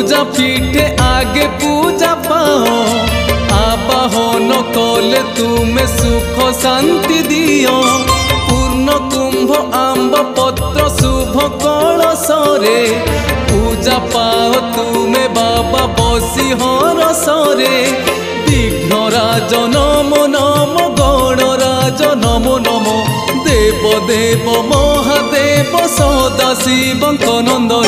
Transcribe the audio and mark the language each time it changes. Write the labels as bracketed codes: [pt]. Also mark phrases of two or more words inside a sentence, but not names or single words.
[or] ପୀଠେ ଆଗେ ପୂଜା ପାଅ, ଆବାହନ କଲେ ତୁମେ ସୁଖ ଶାନ୍ତି ଦିଅ। ପୂର୍ଣ୍ଣ କୁମ୍ଭ ଆମ୍ବ ପତ୍ର ଶୁଭ କଳସରେ, ପୂଜା ପାଅ ତୁମେ ବାବା ବସି ହରଷରେ। [sa] विघ्नराज नमो नमो, गणराज नमो नमो, देव देव महादेव सदाशिव नंदन।